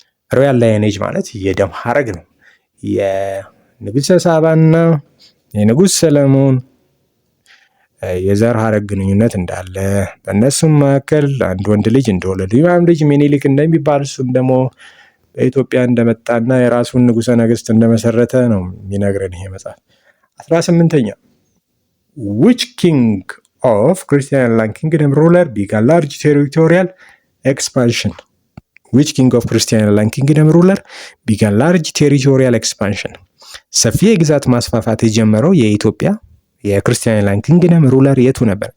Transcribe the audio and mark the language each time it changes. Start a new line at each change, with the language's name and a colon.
Amharic: ሮያል ላይኔጅ ማለት የደም ሐረግ ነው። የንጉሠ ሳባና የንጉሥ ሰለሞን የዘር ሐረግ ግንኙነት እንዳለ በእነሱም መካከል አንድ ወንድ ልጅ እንደወለዱ ይህም ልጅ ሚኒሊክ እንደሚባል እሱም ደግሞ በኢትዮጵያ እንደመጣና የራሱን ንጉሠ ነገሥት እንደመሰረተ ነው የሚነግረን ይሄ መጽሐፍ። 18ኛ
English: which king of Christian land kingdom ruler began large territorial expansion? Which king of Christian land kingdom ruler began large territorial expansion?
Amharic: ሰፊ የግዛት ማስፋፋት የጀመረው የኢትዮጵያ የክርስቲያን ላንድ ኪንግደም ሩለር የቱ ነበር?